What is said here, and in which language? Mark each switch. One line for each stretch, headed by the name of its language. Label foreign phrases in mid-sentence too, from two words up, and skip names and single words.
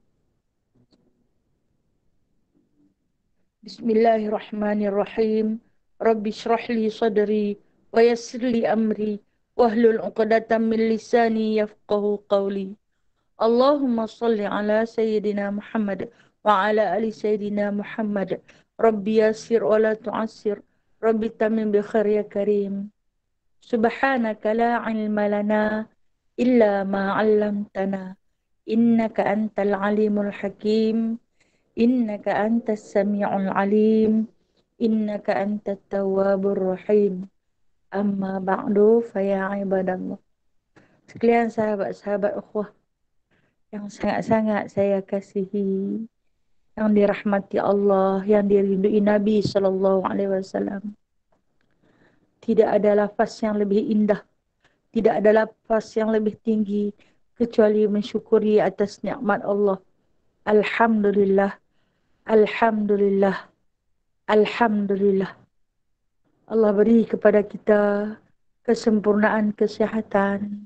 Arabic: Bismillahirrahmanirrahim. رب اشرح لي صدري ويسر لي أمري واحلل عقدة من لساني يفقهوا قولي. اللهم صل على سيدنا محمد وعلى آل سيدنا محمد. رب يسر ولا تعسر رب تمم بالخير يا كريم. سبحانك لا علم لنا إلا ما علمتنا. إنك أنت العليم الحكيم. إنك أنت السميع العليم. إنك أنت التواب الرحيم. أما بعد فيا عباد الله.
Malay: Sekalian sahabat-sahabat ukhuwah yang sangat-sangat saya kasihi, yang dirahmati Allah, yang diridhoi Nabi
Arabic: صلى الله عليه وسلم.
Malay: Tidak ada lafaz yang lebih indah, tidak ada lafaz yang lebih tinggi kecuali mensyukuri atas nikmat Allah. Alhamdulillah. Alhamdulillah, Alhamdulillah. Allah beri kepada kita kesempurnaan kesihatan.